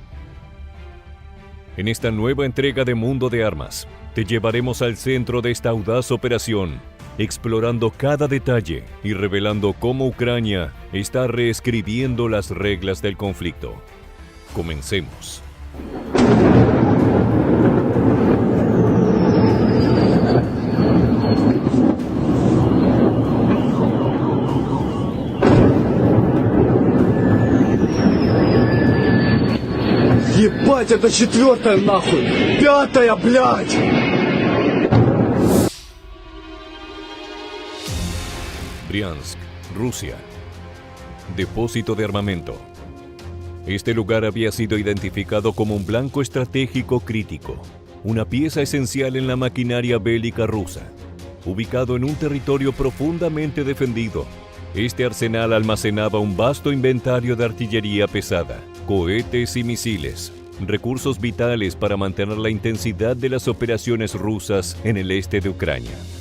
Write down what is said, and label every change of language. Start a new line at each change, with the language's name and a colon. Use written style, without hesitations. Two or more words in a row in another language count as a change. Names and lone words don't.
Spanish: En esta nueva entrega de Mundo de Armas, te llevaremos al centro de esta audaz operación, explorando cada detalle y revelando cómo Ucrania está reescribiendo las reglas del conflicto. Comencemos.
Russian: Ебать, это четвертая нахуй! Пятая, блядь!
Spanish: Briansk, Rusia. Depósito de armamento. Este lugar había sido identificado como un blanco estratégico crítico, una pieza esencial en la maquinaria bélica rusa. Ubicado en un territorio profundamente defendido, este arsenal almacenaba un vasto inventario de artillería pesada, cohetes y misiles, recursos vitales para mantener la intensidad de las operaciones rusas en el este de Ucrania.